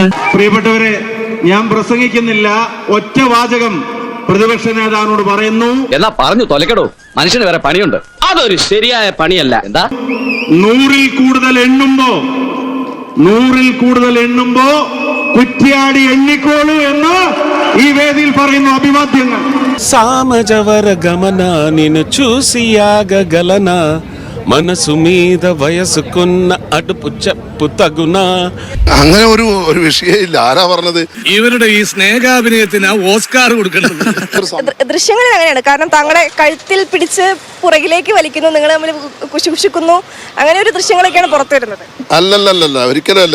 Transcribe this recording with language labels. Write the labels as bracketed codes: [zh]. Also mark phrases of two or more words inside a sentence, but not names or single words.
[ml] പ്രിയപ്പെട്ടവരെ, ഞാൻ പ്രസംഗിക്കുന്നില്ല. ഒറ്റ വാചകം പ്രതിപക്ഷ നേതാവിനോട് പറയുന്നു. എന്നാ പറഞ്ഞു തൊലക്കടോ, മനുഷ്യന് വേറെ പണിയുണ്ട്. അതൊരു ശരിയായ പണിയല്ല. എന്താ? 100-ൽ കൂടുതൽ എണ്ണുമ്പോ കുറ്റ്യാടി എണ്ണിക്കോളൂ എന്ന് ഈ വേദിയിൽ പറയുന്നു. അഭിവാദ്യങ്ങൾ. [te] సామజవర గమన నిన్ను చూసియాగలన మనసు మీద వయసుకున్న అడుపు చెప్పు తగునా. [ml] അങ്ങനെ ഒരു വിഷയമില്ല. ആരാ പറഞ്ഞത്? ഇവരുടെ ഈ സ്നേഹാഭിനയത്തിന് ഓസ്കാർ കൊടുക്കേണ്ടത്. ദൃശ്യങ്ങളിൽ അങ്ങനെയാണ്. കാരണം താങ്കളെ കഴുത്തിൽ പിടിച്ച് പുറകിലേക്ക് വലിക്കുന്നു, നിങ്ങൾ തമ്മിൽ കുശുകുശുക്കുന്നു, അങ്ങനെ ഒരു ദൃശ്യങ്ങളൊക്കെയാണ് പുറത്തു വരുന്നത്. അല്ലല്ലല്ല, ഒരിക്കലും അല്ല.